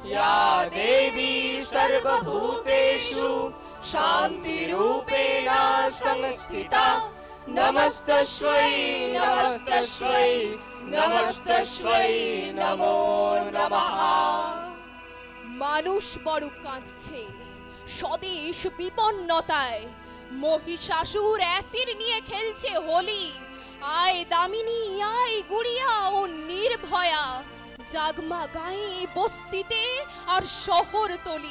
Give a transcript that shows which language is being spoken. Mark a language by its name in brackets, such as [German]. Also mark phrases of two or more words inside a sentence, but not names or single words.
[Sanskrit] या देवी सर्वभूतेषु शान्तिरूपेण संस्थिता नमस्तस्मै नमस्तस्मै नमस्तस्मै नमो नमः। [Bangla] মানুষ বড় কাঁদছে স্বদেশ বিপন্নতায়, মহিষাসুর অ্যাসিড নিয়ে খেলছে হোলি। আয় দামিনী আয় গুড়িয়া ও নির্ভয়া, জাগমা গায়ে বস্তিতে আর শহর তলি।